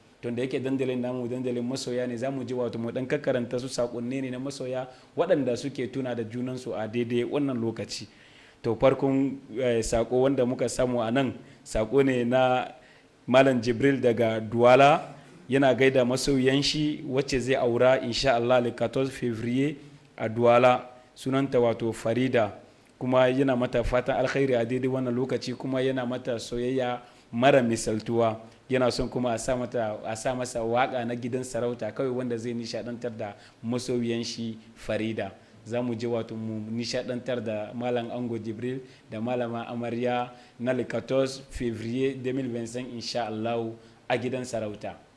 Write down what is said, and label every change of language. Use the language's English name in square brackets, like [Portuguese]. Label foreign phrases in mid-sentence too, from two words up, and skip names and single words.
[Hausa] To da yake dandalin namu dandalin masoya ne, za mu ji wato mu ɗan kakkaranta su saƙonni ne na masoya waɗanda suke tuna da junansu a daidai wannan lokaci. To farkon, eh, saƙo wanda muka samu a nan, saƙo ne na Malam Jibril daga Duwala, yana gaida masoyan shi wacce zai aura [Arabic] إن شاء الله [French] le quatorze février [Hausa] a Duwala, sunanta wato Farida, kuma yana mata fatan alkhairi a daidai wannan lokaci, kuma yana mata soyayya mara misaltuwa. Yana son kuma a sa mata, a sa masa waƙa na gidan sarauta kawai wanda zai nishaɗantar da masoyan shi Farida. Za mu je wato mu nishaɗantar da Malam Ango Jibril da Malama Amarya na [French] le quatorze février deux mille vingt-cinq, [Arabic] إن شاء الله, [Hausa] a gidan sarauta.